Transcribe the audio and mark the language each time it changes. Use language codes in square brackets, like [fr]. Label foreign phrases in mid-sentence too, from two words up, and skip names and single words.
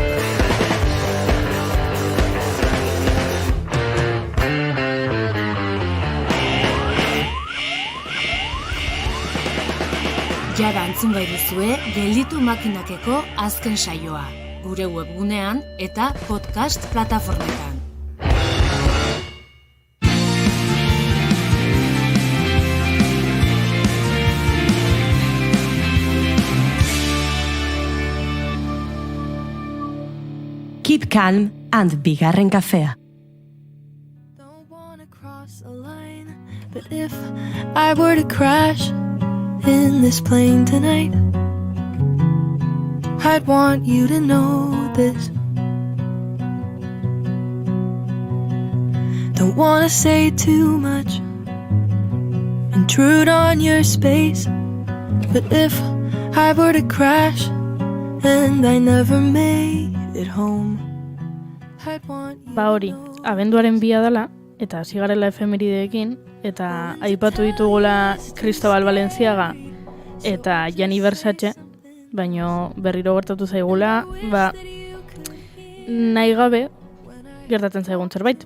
[eu] Jada entzun gai duzue gelditu makinakeko azken saioa, gure webgunean eta podcast plataformetan. [en] Keep calm and [eu] bigarren kafea. [en] Don't wanna cross a line, but if I were to crash in this plane tonight, I'd want you to know this. Don't wanna say too much, intrude on your space, but if I were to crash and I never made it home, I'd want you [eu] Ba hori, abenduaren 2 dela, eta hasi garela efemerideekin, eta aipatu ditugula Cristobal Valenciaga eta Gianni Versace, baino berriro gertatu zaigula, nahi gabe gertatzen zaigun zerbait.